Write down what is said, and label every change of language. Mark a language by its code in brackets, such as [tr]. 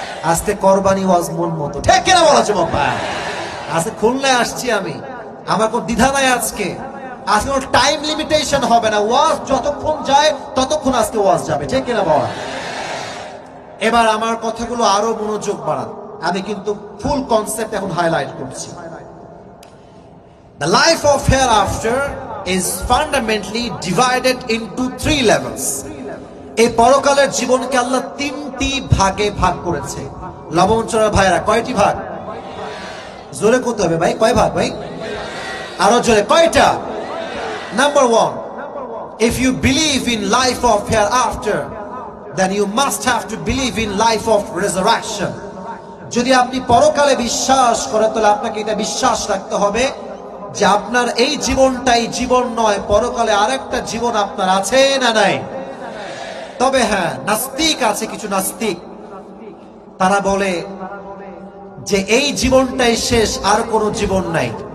[bn] আজকে কোরবানি ওয়াজ মন মতো, ঠিক কিনা বলা যুবক ভাই? আজকে খুলনায় আসছি আমি, আমার কোনো দ্বিধা নাই আজকে। আজকে কোনো টাইম লিমিটেশন হবে না, ওয়াজ যতক্ষণ যায় ততক্ষণ আজকে ওয়াজ যাবে, ঠিক কিনা বলা? এবার আমার কথাগুলো আরো মনোযোগ বাড়ান, আমি কিন্তু ফুল কনসেপ্ট এখন হাইলাইট করছি। [en] The life of hereafter is fundamentally divided into 3 levels. [bn] এই পরকালের জীবনকে আল্লাহ 3টি ভাগে ভাগ করেছে। লবণচড়ার ভাইরা, কয়টি ভাগ? জোরে করতে হবে ভাই, কয় ভাগ ভাই? আরো জোরে, কয়টা? [en] Number 1, if you believe in life of hereafter, then you must have to believe in life of resurrection. [bn] যদি আপনি পরকালে বিশ্বাস করেন তাহলে আপনাকে এটা বিশ্বাস রাখতে হবে যে আপনার এই জীবনটাই জীবন নয়, পরকালে আরেকটা জীবন আপনার আছে না নাই? তবে হ্যাঁ, নাস্তিক আছে, কিছু নাস্তিক, তারা বলে যে এই জীবনটাই শেষ, আর কোনো জীবন নাই।